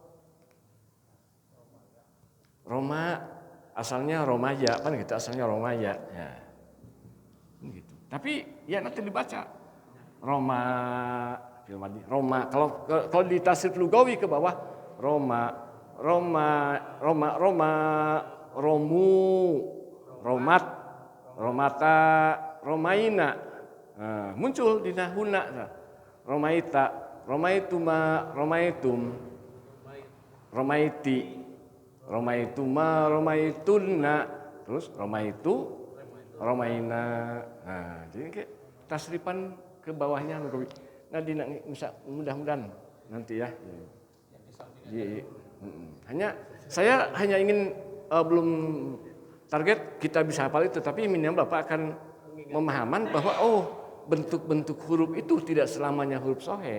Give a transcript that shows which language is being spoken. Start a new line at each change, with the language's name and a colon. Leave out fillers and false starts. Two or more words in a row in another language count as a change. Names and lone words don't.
Indonesian: Roma asalnya Romaya kan gitu, asalnya Romaya. Ya. Gitu. Tapi ya nanti dibaca Roma, kalau di
Arabic: تصريف لغوي
Indonesian: ke bawah Roma, Romu,
Arabic: رمت رمتا رمينا.
Indonesian: Nah, muncul di nahuna.
Arabic: رميت رميتما رميتم رميت رميتما رميتن,
Indonesian: terus
Arabic: رميت رمينا.
Indonesian: Nah, jadi kayak tasrifan ke bawahnya. Nah, mudah-mudahan nanti ya. Saya hanya ingin belum target kita bisa hafal itu, tapi minimal Bapak akan memahaman bahwa bentuk-bentuk huruf itu tidak selamanya huruf sohe.